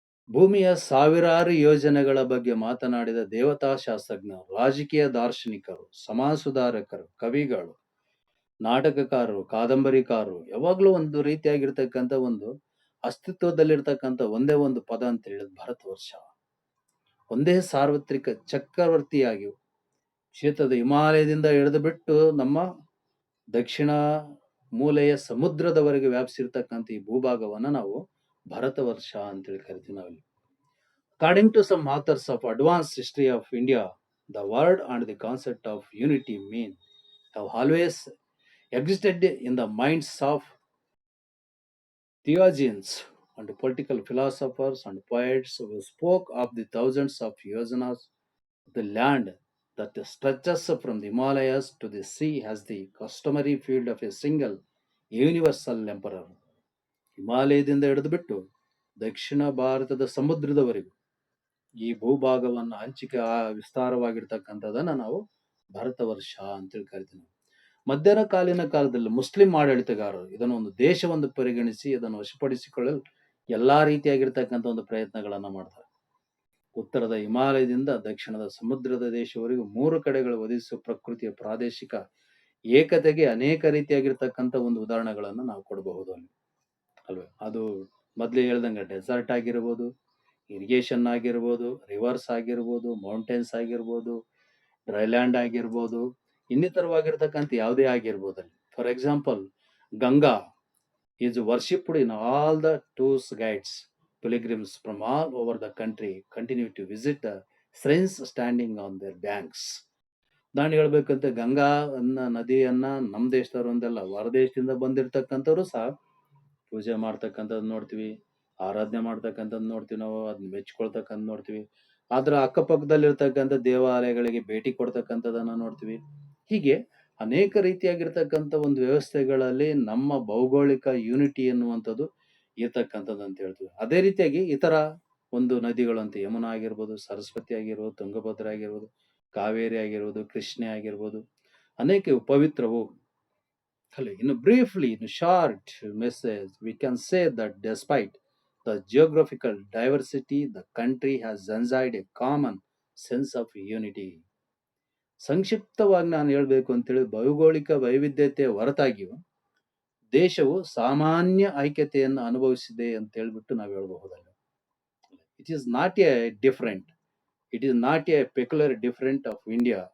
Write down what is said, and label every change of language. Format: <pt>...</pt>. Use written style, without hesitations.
<kn>ಭೂಮಿಯ ಸಾವಿರಾರು ಯೋಜನೆಗಳ ಬಗ್ಗೆ ಮಾತನಾಡಿದ ದೇವತಾ ಶಾಸ್ತ್ರಜ್ಞರು, ರಾಜಕೀಯ ದಾರ್ಶನಿಕರು, ಸಮಾಜ ಸುಧಾರಕರು, ಕವಿಗಳು, ನಾಟಕಕಾರರು, ಕಾದಂಬರಿಕಾರರು ಯಾವಾಗ್ಲೂ ಒಂದು ರೀತಿಯಾಗಿರ್ತಕ್ಕಂಥ ಒಂದು ಅಸ್ತಿತ್ವದಲ್ಲಿರ್ತಕ್ಕಂಥ ಒಂದೇ ಒಂದು ಪದ ಅಂತ ಹೇಳಿದ್ ಭಾರತ ವರ್ಷ. ಒಂದೇ ಸಾರ್ವತ್ರಿಕ ಚಕ್ರವರ್ತಿಯಾಗಿ ಕ್ಷೇತ್ರದ ಹಿಮಾಲಯದಿಂದ ಹಿಡಿದು ಬಿಟ್ಟು ನಮ್ಮ ದಕ್ಷಿಣ ಮೂಲೆಯ ಸಮುದ್ರದವರೆಗೆ ವ್ಯಾಪಿಸಿರ್ತಕ್ಕಂಥ ಈ ಭೂಭಾಗವನ್ನ ನಾವು ಭಾರತ ವರ್ಷ ಅಂತೇಳಿ ಕರಿತೀವಿ ನಾವಲ್ಲಿ.</kn> <en>According to some authors of advanced history of India, the word and the concept of unity mean have always existed in the minds of theologians and political philosophers and poets who spoke of the thousands of yojanas of the land that stretches from the Himalayas to the sea as the customary field of a single universal emperor.</en> <kn>ಹಿಮಾಲಯದಿಂದ ಹಿಡಿದು ಬಿಟ್ಟು ದಕ್ಷಿಣ ಭಾರತದ ಸಮುದ್ರದವರೆಗೂ ಈ ಭೂಭಾಗವನ್ನು ಹಂಚಿಕೆ ವಿಸ್ತಾರವಾಗಿರ್ತಕ್ಕಂಥದನ್ನ ನಾವು ಭಾರತ ವರ್ಷ ಅಂತೇಳಿ ಕರಿತೀವಿ. ಮಧ್ಯದ ಕಾಲದಲ್ಲಿ ಮುಸ್ಲಿಂ ಆಡಳಿತಗಾರರು ಇದನ್ನು ಒಂದು ದೇಶವೆಂದು ಪರಿಗಣಿಸಿ ಇದನ್ನು ವಶಪಡಿಸಿಕೊಳ್ಳಲು ಎಲ್ಲಾ ರೀತಿಯಾಗಿರ್ತಕ್ಕಂಥ ಒಂದು ಪ್ರಯತ್ನಗಳನ್ನ ಮಾಡ್ತಾರೆ. ಉತ್ತರದ ಹಿಮಾಲಯದಿಂದ ದಕ್ಷಿಣದ ಸಮುದ್ರದ ದೇಶವರೆಗೂ 3 ಕಡೆಗಳು ಒದಗಿಸುವ ಪ್ರಕೃತಿಯ ಪ್ರಾದೇಶಿಕ ಏಕತೆಗೆ ಅನೇಕ ರೀತಿಯಾಗಿರ್ತಕ್ಕಂಥ ಒಂದು ಉದಾಹರಣೆಗಳನ್ನ ನಾವು ಕೊಡಬಹುದು ಅಲ್ಲಿ ಅಲ್ವೇ. ಅದು ಮೊದ್ಲೇ ಹೇಳ್ದಂಗೆ ಡೆಸರ್ಟ್ ಆಗಿರ್ಬೋದು, ಇರಿಗೇಷನ್ ಆಗಿರ್ಬೋದು, ರಿವರ್ಸ್ ಆಗಿರ್ಬೋದು, ಮೌಂಟೇನ್ಸ್ ಆಗಿರ್ಬೋದು, ಡ್ರೈಲ್ಯಾಂಡ್ ಆಗಿರ್ಬೋದು, ಇನ್ನಿತರವಾಗಿರ್ತಕ್ಕಂಥ ಯಾವುದೇ ಆಗಿರ್ಬೋದು ಅಲ್ಲಿ.</kn> <en>For example, Ganga is worshipped in all the tours guides. Pilgrims from all over the country continue to visit the shrines standing on their banks.</en> <kn>ನಾನು ಹೇಳ್ಬೇಕಂತ ಗಂಗಾ ನದಿಯನ್ನ ನಮ್ಮ ದೇಶದವರು ಒಂದಲ್ಲ ಹೊರದೇಶದಿಂದ ಬಂದಿರತಕ್ಕಂಥವ್ರು ಸಹ ಪೂಜೆ ಮಾಡ್ತಕ್ಕಂಥದ್ದು ನೋಡ್ತೀವಿ, ಆರಾಧನೆ ಮಾಡ್ತಕ್ಕಂಥದ್ದು ನೋಡ್ತೀವಿ, ನಾವು ಅದನ್ನ ಮೆಚ್ಕೊಳ್ತಕ್ಕಂಥ ನೋಡ್ತೀವಿ. ಆದ್ರ ಅಕ್ಕಪಕ್ಕದಲ್ಲಿರ್ತಕ್ಕಂಥ ದೇವಾಲಯಗಳಿಗೆ ಭೇಟಿ ಕೊಡ್ತಕ್ಕಂಥದ್ದನ್ನ ನೋಡ್ತೀವಿ. ಹೀಗೆ ಅನೇಕ ರೀತಿಯಾಗಿರ್ತಕ್ಕಂಥ ಒಂದು ವ್ಯವಸ್ಥೆಗಳಲ್ಲಿ ನಮ್ಮ ಭೌಗೋಳಿಕ ಯೂನಿಟಿ ಎನ್ನುವಂಥದ್ದು ಇರ್ತಕ್ಕಂಥದ್ದು ಅಂತ ಹೇಳ್ತೀವಿ. ಅದೇ ರೀತಿಯಾಗಿ ಇತರ ಒಂದು ನದಿಗಳಂತ ಯಮುನಾ ಆಗಿರ್ಬೋದು, ಸರಸ್ವತಿ ಆಗಿರ್ಬೋದು, ತುಂಗಭದ್ರಾ ಆಗಿರ್ಬೋದು, ಕಾವೇರಿ ಆಗಿರ್ಬೋದು, ಕೃಷ್ಣೆ ಆಗಿರ್ಬೋದು, ಅನೇಕ ಪವಿತ್ರವು. ಇನ್ನು</kn> <en>Briefly, in a short message, we can say that despite the geographical diversity, the country has enjoyed a common sense of unity.</en> <kn>ಸಂಕ್ಷಿಪ್ತವಾಗಿ ನಾನು ಹೇಳ್ಬೇಕು ಅಂತೇಳಿ, ಭೌಗೋಳಿಕ ವೈವಿಧ್ಯತೆ ಹೊರತಾಗಿಯೂ ದೇಶವು ಸಾಮಾನ್ಯ ಐಕ್ಯತೆಯನ್ನು ಅನುಭವಿಸಿದೆ ಅಂತ ಹೇಳ್ಬಿಟ್ಟು ನಾವು ಹೇಳ್ಬಹುದಲ್ಲ.</kn> <en>It is not a different, it is not a peculiar different of India.</en>